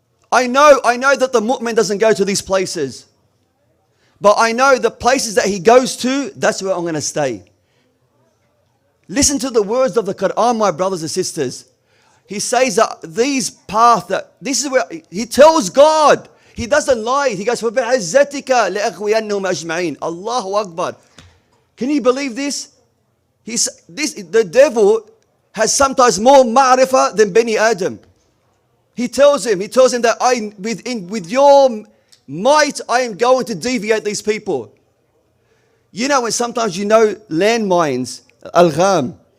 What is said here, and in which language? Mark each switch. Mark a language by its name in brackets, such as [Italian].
[English] I know that the mu'min doesn't go to these places. But I know the places that he goes to, that's where I'm going to stay. Listen to the words of the Quran, my brothers and sisters. He says that this is where he tells God. He doesn't lie. He goes, [Arabic] فَبِعِزَّتِكَ لَأَغْوِيَنَّهُمْ أَجْمَعِينَ. [English] Allahu Akbar. Can you believe this? The devil has sometimes more ma'rifah than Bani Adam. He tells him that with your might, I am going to deviate these people. When sometimes landmines, al-gham,